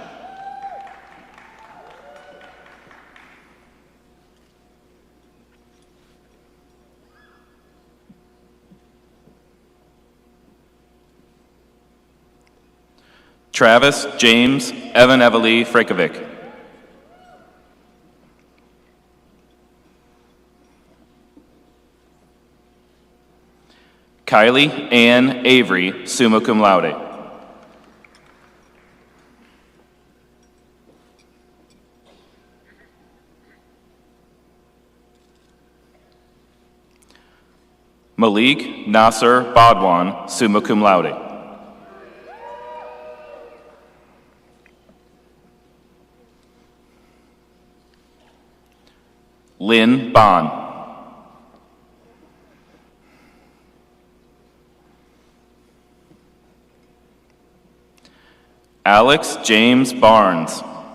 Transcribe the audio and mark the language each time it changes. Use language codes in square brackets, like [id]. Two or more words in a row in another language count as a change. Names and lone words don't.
[en] Travis James Evan Evely Frekovic. Kylie Ann Avery, [la] summa cum laude. [en] Malik Nasser Badwan, [la] summa cum laude. [en] Lynn Bond. Alex James Barnes.